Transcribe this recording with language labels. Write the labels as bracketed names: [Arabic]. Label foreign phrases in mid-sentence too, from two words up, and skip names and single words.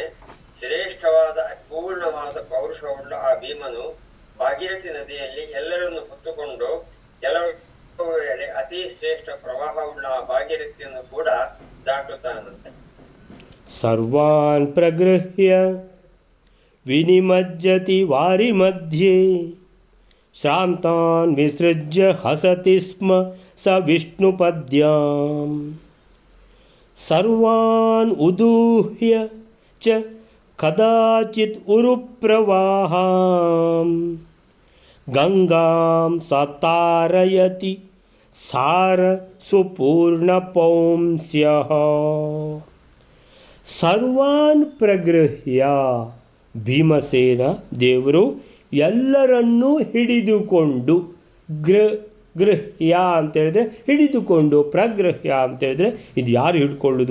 [Kannada] ಶ್ರೇಷ್ಠವಾದ ಅಪೂರ್ಣವಾದ ಪೌರುಷವುಳ್ಳ ಆ ಭೀಮನು ಭಾಗೀರಥಿ ನದಿಯಲ್ಲಿ ಎಲ್ಲರನ್ನು ಹೊತ್ತುಕೊಂಡು ಕೆಲವು ವೇಳೆ ಅತಿ ಶ್ರೇಷ್ಠ ಪ್ರವಾಹವುಳ್ಳ ಆ ಭಾಗೀರಥಿಯನ್ನು ಕೂಡ ದಾಟುತ್ತಾನಂತೆ. [Sanskrit] ಸರ್ವಾನ್ ಪ್ರಗೃಹ್ಯ ವಿನಿಮಜ್ಜತಿ ವಾರಿ ಮಧ್ಯೆ ಶ್ರಾಂತಾನ್ ವಿಸೃಜ್ಯ ಹಸತಿ ಸ್ಮ ಸ ವಿಷ್ಣುಪದ್ಯಾಂ ಸರ್ವಾನ್ ಉದೂಹ್ಯ ಚ ಕದಾಚಿತ್ ಉರುಪ್ರವಾಹಾಂ ಗಂಗಾಂ ಸತಾರಯತಿ ಸಾರ ಸುಪೂರ್ಣಪೌಂಸ್ಯಃ. ಸರ್ವಾನ್ ಪ್ರಗೃಹ್ಯ, [Kannada] ಭೀಮಸೇನ ದೇವರು ಎಲ್ಲರನ್ನೂ ಹಿಡಿದುಕೊಂಡು, ಗೃಹ್ಯ ಅಂತೇಳಿದರೆ ಹಿಡಿದುಕೊಂಡು, ಪ್ರಗೃಹ್ಯ ಅಂತೇಳಿದರೆ ಇದು ಯಾರು ಹಿಡ್ಕೊಳ್ಳೋದು?